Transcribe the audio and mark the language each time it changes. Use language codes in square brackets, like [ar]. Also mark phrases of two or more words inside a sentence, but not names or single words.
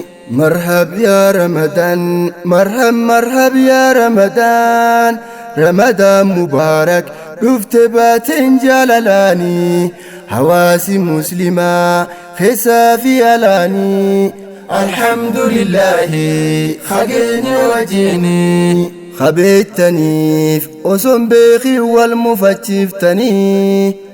[ar] مرحب يا رمضان، مرحب، مرحب يا رمضان. رمضان مبارك, [om] dhufte baatiin jaalalaani. Hawaasi muslimaa keessaa fi alaani. Alhamdulillahi, hageenya wajjini. Qabeettaniif osoon beekin wal mufachiiftanii.